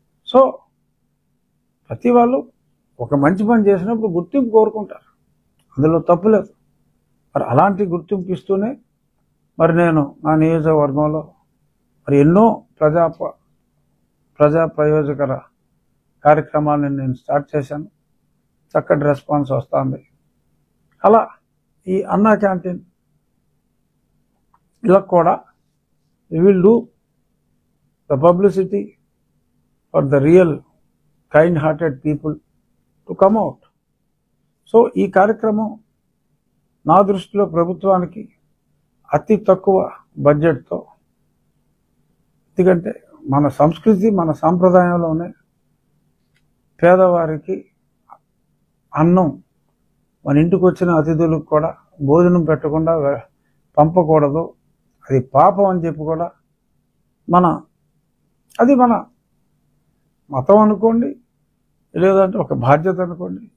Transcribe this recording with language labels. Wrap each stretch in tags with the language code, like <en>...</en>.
<te>So ప్రతి వాళ్ళు ఒక మంచి పని చేసినప్పుడు గుర్తింపు కోరుకుంటారు, అందులో తప్పులేదు. మరి అలాంటి గుర్తింపు ఇస్తూనే మరి నేను నా నియోజకవర్గంలో మరి ఎన్నో ప్రజా ప్రయోజకర కార్యక్రమాలను నేను స్టార్ట్ చేశాను. చక్కటి రెస్పాన్స్ వస్తుంది. అలా ఈ అన్నా క్యాంటీన్ ఇలా కూడా</te> <en>we will do the publicity for the real kind-hearted people to come out.</en> <te>So ఈ కార్యక్రమం నా దృష్టిలో ప్రభుత్వానికి అతి తక్కువ బడ్జెట్తో, ఎందుకంటే మన సంస్కృతి మన సాంప్రదాయంలోనే పేదవారికి అన్నం, మన ఇంటికి వచ్చిన అతిథులకు కూడా భోజనం పెట్టకుండా పంపకూడదు, అది పాపం అని చెప్పి కూడా అది మన మతం అనుకోండి, లేదంటే ఒక బాధ్యత అనుకోండి.</te>